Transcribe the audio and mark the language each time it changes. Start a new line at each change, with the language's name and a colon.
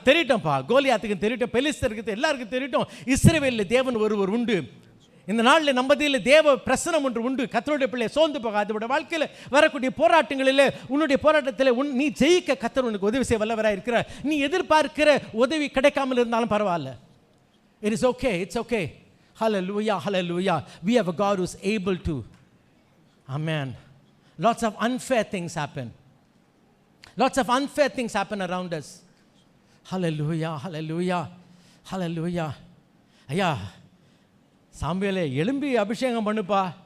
Tamil: தெரியட்டோம்ப்பா, கோலியாத்துக்கு தெரியட்டும், பெலிஸ்தருக்கு எல்லாருக்கும் தெரியட்டும், இஸ்ரவேலில் தேவன் ஒருவர் உண்டு. இந்த நாளில் நம்பதியில் தேவ பிரசனம் ஒன்று உண்டு. கர்த்தருடைய பிள்ளை சோர்ந்து போகாது. உடைய வாழ்க்கையில் வரக்கூடிய போராட்டங்களில், உன்னுடைய போராட்டத்தில் நீ ஜெயிக்க கர்த்தர் உனக்கு உதவி செய்ய வல்லவராக இருக்கிறார். நீ எதிர்பார்க்கிற உதவி கிடைக்காமல் இருந்தாலும் பரவாயில்ல.
English: It is okay, it's okay. Hallelujah, hallelujah. We have a God who's able to. Amen. Lots of unfair things happen. Lots of unfair things happen around us. Hallelujah, hallelujah, hallelujah.
Tamil: ஐயா சாமுவேலே, எலும்பி அபிஷேகம் பண்ணுப்பா.